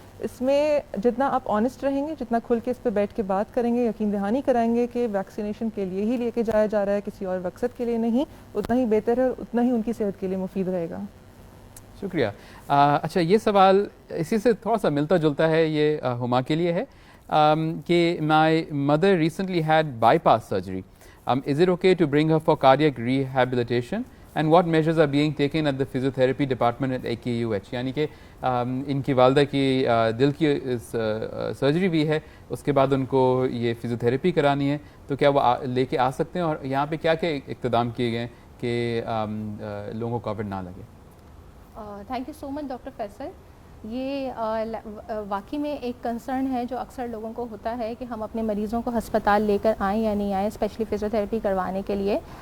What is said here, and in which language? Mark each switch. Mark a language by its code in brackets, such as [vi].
[ur] اس میں جتنا آپ آنیسٹ رہیں گے, جتنا کھل کے اس پہ بیٹھ کے بات کریں گے, یقین دہانی کرائیں گے کہ ویکسینیشن کے لیے ہی لے کے جایا جا رہا ہے, کسی اور مقصد کے لیے نہیں, اتنا ہی بہتر ہے اور اتنا ہی ان کی صحت کے لیے مفید رہے گا. شکریہ. اچھا, یہ سوال اسی سے تھوڑا سا ملتا جلتا ہے, یہ ہما کے لیے ہے [en] کہ my mother recently had bypass surgery. Is it okay to bring her for cardiac rehabilitation? And what measures are being taken at the physiotherapy department at AKUH? [ur] یعنی کہ ان کی والدہ کی دل کی سرجری بھی ہے, اس کے بعد ان کو یہ فزیوتھیراپی کرانی ہے, تو کیا وہ لے کے آ سکتے ہیں, اور یہاں پہ کیا کیا اقتدام کیے گئے ہیں کہ لوگوں کو کووڈ نہ لگے؟ Thank you so much doctor Faisal. یہ واقعی میں ایک کنسرن ہے جو اکثر لوگوں کو ہوتا ہے کہ ہم اپنے مریضوں کو ہسپتال لے کر آئیں یا نہیں آئیں, اسپیشلی فزیوتھیراپی کروانے کے لیے.